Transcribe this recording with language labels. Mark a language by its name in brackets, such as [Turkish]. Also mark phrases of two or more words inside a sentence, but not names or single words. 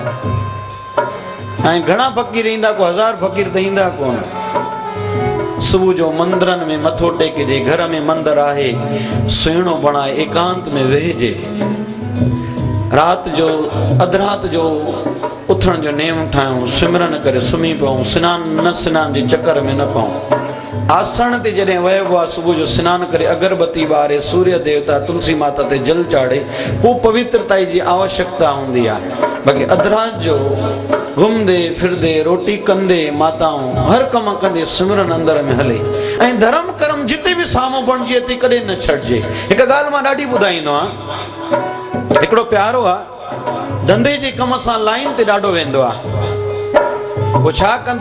[Sindhi] ऐं घणा फ़क़ीर ईंदा को 1000 फ़क़ीर त ईंदा कोन सुबुह जो मंदरनि में मथो टेकिजे घर में मंदरु आहे सुहिणो बणाए एकांत में वेहिजे रात जो अध रात जो उथण जो नेम ठाहियूं सिमरन करे सुम्ही पऊं सनान जे चकर में न पऊं आसण ते जॾहिं वियो आहे सुबुह जो सनानु करे अगरबत्ती ॿारे सूर्य देवता तुलसी माता ते जल चाढ़े पोइ पवित्रता जी आवश्यकता हूंदी आहे बाक़ी अध रात जो घुमंदे फिरदे रोटी कंदे माताऊं हर कम कंदे सिमरन अंदर में हले ऐं धर्म कर्म जिते बि साम्हूं बणिजे ते कॾहिं न छॾिजे हिकु ॻाल्हि मां ॾाढी ॿुधाईंदो आहियां हिकिड़ो प्यारो आहे धंधे जे कम सां लाइन ते ॾाढो वेंदो आहे वो छा कंदो